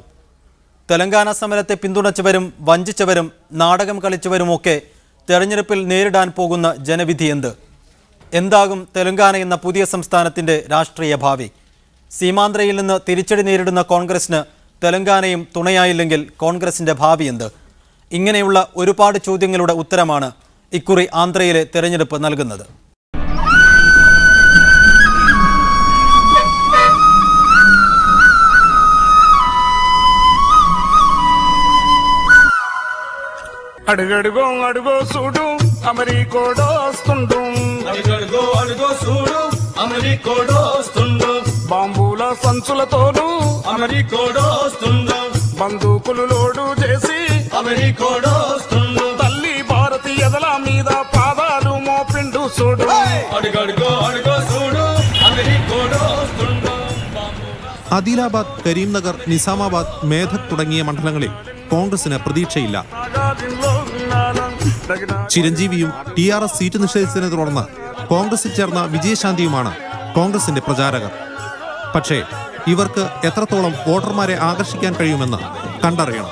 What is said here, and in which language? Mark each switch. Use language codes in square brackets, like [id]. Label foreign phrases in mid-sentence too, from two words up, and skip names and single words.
[ml] തെലങ്കാന സമരത്തെ പിന്തുണച്ചവരും വഞ്ചിച്ചവരും നാടകം കളിച്ചവരുമൊക്കെ തെരഞ്ഞെടുപ്പിൽ നേരിടാൻ പോകുന്ന ജനവിധി എന്താകും തെലങ്കാന എന്ന പുതിയ സംസ്ഥാനത്തിൻ്റെ രാഷ്ട്രീയ ഭാവി? സീമാന്ധ്രയിൽ നിന്ന് തിരിച്ചടി നേരിടുന്ന കോൺഗ്രസിന് തെലങ്കാനയും തുണയായില്ലെങ്കിൽ കോൺഗ്രസിൻ്റെ ഭാവി എന്ത്? ഇങ്ങനെയുള്ള ഒരുപാട് ചോദ്യങ്ങളുടെ ഉത്തരമാണ് ഇക്കുറി ആന്ധ്രയിലെ തെരഞ്ഞെടുപ്പ് നൽകുന്നത്. [te] అడుగడుగో అడుగో చూడు అమెరికోడొస్తుండు అడుగడుగో అడుగో చూడు అమెరికోడొస్తుండు బాంబుల సంచులతోను అమెరికోడొస్తుండు బందూకులు లోడు చేసి అమెరికోడొస్తుండు తల్లి భారతీయదల మీద పాదాలు మోపిండు చూడు అడుగడుగో అడుగో చూడు అమెరికోడొస్తుండు. [ml] ആദിലാബാദ്, കരീംനഗർ, നിസാമാബാദ്, മേധക് തുടങ്ങിയ മണ്ഡലങ്ങളിൽ കോൺഗ്രസിന് പ്രതീക്ഷയില്ല. ചിരഞ്ജീവിയും TRS സീറ്റ് നിഷേധിച്ചതിനെ തുടർന്ന് കോൺഗ്രസിൽ ചേർന്ന വിജയശാന്തിയുമാണ് കോൺഗ്രസിന്റെ പ്രചാരകർ. പക്ഷേ ഇവർക്ക് എത്രത്തോളം വോട്ടർമാരെ ആകർഷിക്കാൻ കഴിയുമെന്ന് കണ്ടറിയണം.